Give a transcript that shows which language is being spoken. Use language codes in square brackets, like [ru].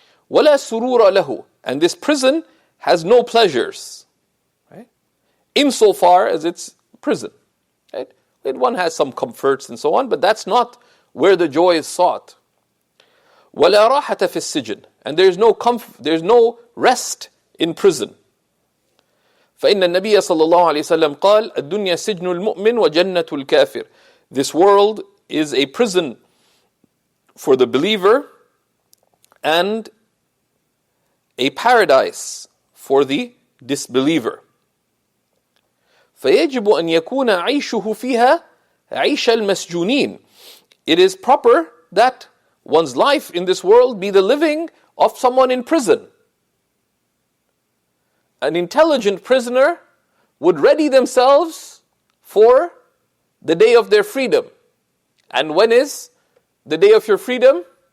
[ar] وَلَا سُرُورَ لَهُ, [en] and this prison has no pleasures. Right? Insofar as it's prison. Right? One has some comforts and so on, but that's not where the joy is sought. [ar] وَلَا رَاحَةَ فِي السِّجْنِ, [en] and there's no rest in prison. [ar] فإن النبي صلى الله عليه وسلم قال الدنيا سجن المؤمن وجنة الكافر. [en] This world is a prison for the believer and a paradise for the disbeliever. [ar] فيجب أن يكون عيشه فيها عيش المسجونين. [en] It is proper that one's life in this world be the living of someone in prison. An intelligent prisoner would ready themselves for the day of their freedom. And when is the day of your freedom?